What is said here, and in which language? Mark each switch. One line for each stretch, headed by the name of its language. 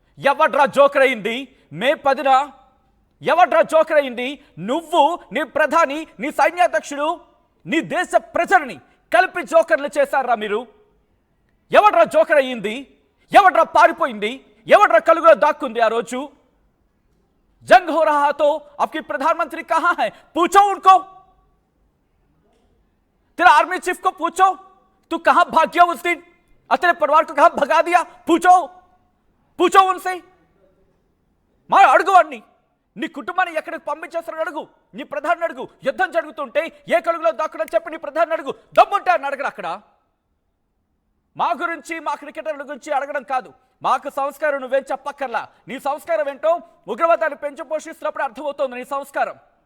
Telugu: ఎవడ్రా జోకర్ అయింది? మే 10న ఎవడ్రా జోకర్ అయింది? నువ్వు, నీ ప్రధాని, నీ సైన్యాధ్యక్షుడు, నీ దేశ ప్రజల్ని కలిపి జోకర్లు చేశారా మీరు? ఎవడ్రా జోకర్ అయ్యింది? ఎవడ్రా పారిపోయింది? ఎవడ్ర కలుగులో దాక్కుంది ఆ రోజు?
Hindi: जंग हो रहा तो आपकी प्रधानमंत्री कहां है? पूछो उनको, तेरा आर्मी चीफ को पूछो, तू कहां भाग गया उस दिन और तेरे परिवार को कहां भगा दिया? पूछो उनसे.
Telugu: మా అడుగు వాడిని, నీ కుటుంబాన్ని ఎక్కడికి పంపించేస్తారని అడుగు, నీ ప్రధాని అడుగు. యుద్ధం జరుగుతుంటే ఏ కలుగులో దాక్కునని చెప్పి నీ ప్రధాని అడుగు. దమ్ముంటే అని అడగరు. అక్కడ మా గురించి, మా క్రికెటర్ల గురించి అడగడం కాదు. మాకు సంస్కారం నువ్వేం చెప్పక్కర్లా. నీ సంస్కారం ఏంటో ఉగ్రవాదాన్ని పెంచి పోషిస్తున్నప్పుడు అర్థమవుతోంది నీ సంస్కారం.